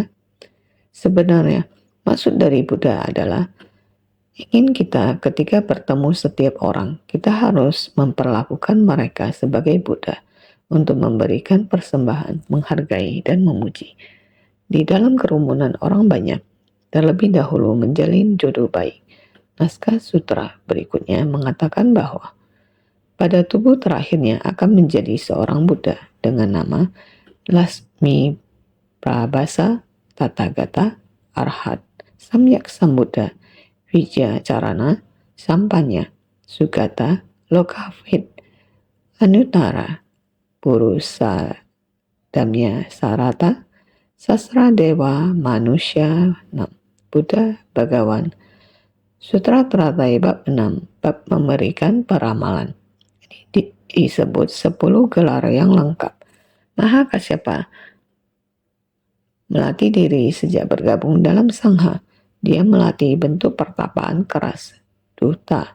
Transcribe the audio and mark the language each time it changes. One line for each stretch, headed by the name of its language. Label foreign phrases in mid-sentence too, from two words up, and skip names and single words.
Indonesian: Sebenarnya, maksud dari Buddha adalah ingin kita ketika bertemu setiap orang, kita harus memperlakukan mereka sebagai Buddha untuk memberikan persembahan, menghargai, dan memuji. Di dalam kerumunan orang banyak, terlebih dahulu menjalin jodoh baik. Naskah sutra berikutnya mengatakan bahwa pada tubuh terakhirnya akan menjadi seorang Buddha dengan nama Lasmi Prabhasa Tathagata
Sanskrit: Arhat Samyak Sambuddha Vijaya Carana Sampanya Sugata Lokavit Anutara Purusa Damya Sarata Sasra Dewa Manusya Nam Buddha Bagawan
Indonesian: Sutra Teratai bab 6 bab memberikan peramalan. Disebut 10 gelar yang lengkap. Maha Kasyapa melatih diri sejak bergabung dalam sangha. Dia melatih bentuk pertapaan keras, duta.